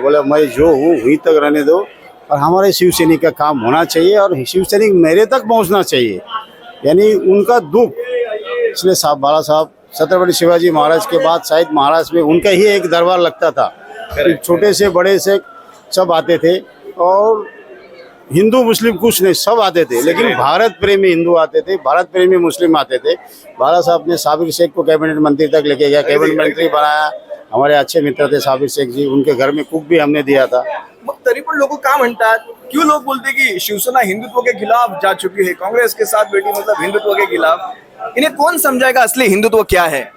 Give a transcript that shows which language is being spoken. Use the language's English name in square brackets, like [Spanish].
[Hindi] बोला मैं जो हूँ वहीं तक रहने दो और हमारे शिवसैनिक का काम होना चाहिए और शिवसैनिक मेरे तक पहुँचना चाहिए. यानी उनका दुख, इसलिए साहब बाला साहब छत्रपति शिवाजी महाराज के बाद शायद महाराष्ट्र में उनका ही एक दरबार लगता था. छोटे से बड़े से सब आते थे और हिंदू मुस्लिम कुछ नहीं, सब आते थे. लेकिन भारत प्रेमी हिंदू आते थे, भारत प्रेमी मुस्लिम आते थे. बाला साहब ने साबिर शेख को कैबिनेट मंत्री तक लेके गया, कैबिनेट मंत्री बनाया. हमारे अच्छे मित्र थे साबिर शेख जी, उनके घर में कुक भी हमने दिया था. [Marathi] मग तरी पण लोक का म्हणतात, [Hindi] क्यों लोग बोलते कि शिवसेना हिंदुत्व के खिलाफ जा चुकी है, कांग्रेस के साथ बैठी मतलब हिंदुत्व के खिलाफ? इन्हें कौन समझाएगा असली हिंदुत्व क्या है?